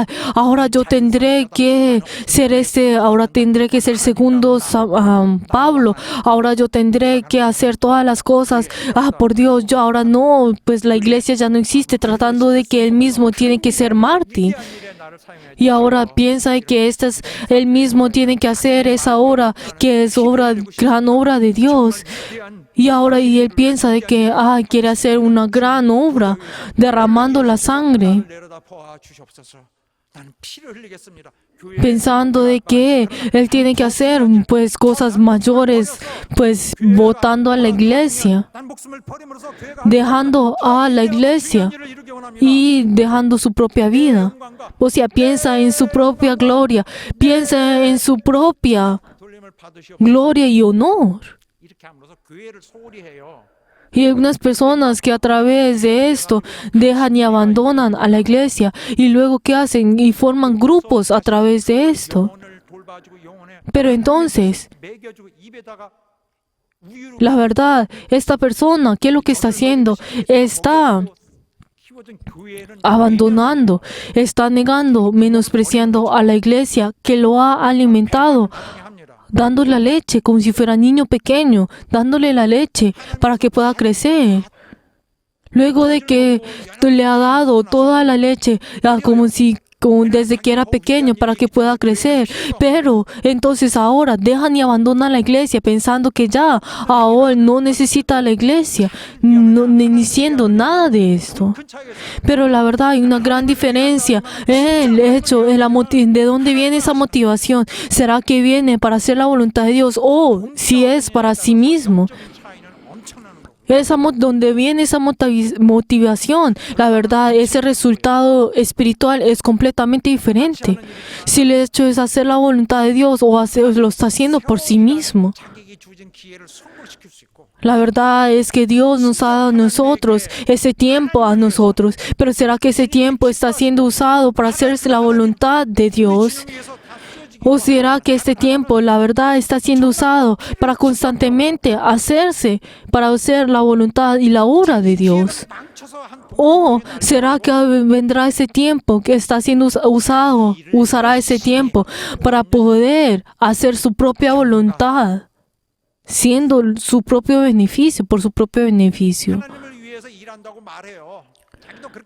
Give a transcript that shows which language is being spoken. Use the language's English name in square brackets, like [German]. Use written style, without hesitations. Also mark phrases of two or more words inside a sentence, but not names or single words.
[Spanish] Ahora yo tendré que ser ahora tendré que ser segundo Pablo, ahora yo tendré que hacer todas las cosas, por Dios, yo ahora no, pues la iglesia ya no existe, tratando de que él mismo tiene que ser mártir. Y ahora piensa que él mismo tiene que hacer esa obra, que es gran obra de Dios. Y él piensa de que quiere hacer una gran obra, derramando la sangre, [Korean] 내려다 보아 주시옵소서. 나는 피를 흘리겠습니다. [Spanish] pensando de que él tiene que hacer pues cosas mayores, pues votando a la iglesia, [Korean] 난 목숨을 버림으로써 교회가 [Spanish] dejando a la iglesia [Korean] 일을 이루기 원합니다. [Spanish] y dejando su propia vida. O sea, piensa en su propia gloria, piensa en su propia [Korean] 돌림을 받으시옵소서. [Spanish] gloria y honor. [Korean] 이렇게 함으로써 교회를 소홀히 해요. [Spanish] Y hay algunas personas que a través de esto dejan y abandonan a la iglesia y luego ¿qué hacen? Y forman grupos a través de esto. [Korean] 영혼을 돌봐주고 영혼에 [Spanish] Pero entonces, [Korean] 먹여주고 입에다가 우유를 [Spanish] la verdad, esta persona, ¿qué es lo que está haciendo? Está [Korean] 키워준 교회는 [Spanish] abandonando, está negando, menospreciando a la iglesia que lo ha alimentado, [Korean] 합니다. [Spanish] dándole la leche como si fuera niño pequeño, dándole la leche para que pueda crecer. Luego de que le ha dado toda la leche, como desde que era pequeño para que pueda crecer. Pero entonces ahora dejan y abandonan la iglesia pensando que ya ahora no necesita la iglesia, ni diciendo nada de esto. Pero la verdad hay una gran diferencia en el hecho, de dónde viene esa motivación. ¿Será que viene para hacer la voluntad de Dios o si es para sí mismo? [Korean] 차이는 엄청나는 거고. [Spanish] Donde viene esa motivación, la verdad, ese resultado espiritual es completamente diferente. Si el hecho es hacer la voluntad de Dios o lo está haciendo por sí mismo. [Korean] 자기에게 주어진 기회를 성공시킬 수 있고 [Spanish] La verdad es que Dios nos ha dado a nosotros ese tiempo a nosotros, pero ¿será que ese tiempo está siendo usado para hacerse la voluntad de Dios? ¿O será que este tiempo, la verdad, está siendo usado para constantemente para hacer la voluntad y la obra de Dios? [Korean] 망쳐서 한 [Spanish] ¿O será que vendrá ese tiempo que está siendo usará ese tiempo para poder hacer su propia voluntad, siendo su propio beneficio, por su propio beneficio? [Korean] 하나님을 위해서 일한다고 말해요. 자기도 그렇게